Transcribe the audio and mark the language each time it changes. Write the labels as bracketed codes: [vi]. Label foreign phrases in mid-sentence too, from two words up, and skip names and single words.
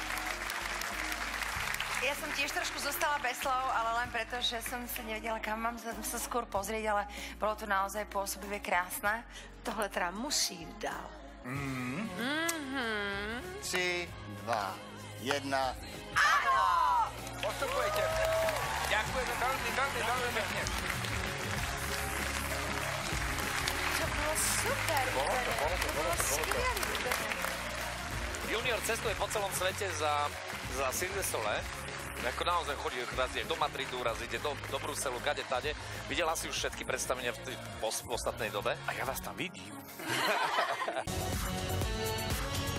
[sk] Ja som tiež trošku zostala bez slov, ale len preto, že som sa nevedela, kam mám sa skôr pozrieť, ale bolo to naozaj pôsobivé krásne. [cs] Tohle teda musí dál. 3, 2, 1. [sk] Áno! postupujete. Ďakujeme veľmi pekne. [cs] To bylo super, Výborně. To bylo skvělý, Výborně. [sk] Junior cestuje po celom svete za Silvestre. Ako naozaj chodí, raz ide do Madridu, raz ide do Bruselu, kade tade. Videla si už všetky predstavenia v ostatnej dobe? A ja vás tam vidím.